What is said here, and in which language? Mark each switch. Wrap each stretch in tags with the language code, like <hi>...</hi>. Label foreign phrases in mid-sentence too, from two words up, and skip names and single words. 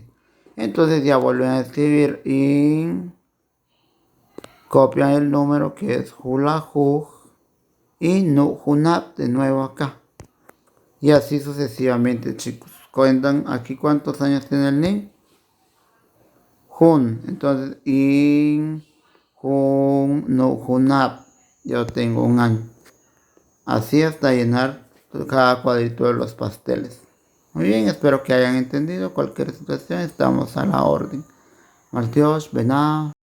<es>Entonces ya vuelven a escribir y copian el número que es hulahu y</es> <quc>nu hunab</quc> <es>de nuevo acá. Y así sucesivamente, chicos. Cuentan aquí cuántos años tiene el niño.</es> <quc>Hun. Entonces in hun nu hunab.</quc> <es>Yo tengo 1 año. Así hasta llenar cada cuadrito de los pasteles. Muy bien, espero que hayan entendido. Cualquier situación estamos a la orden.</es> <quc>Martios, Bená.</quc>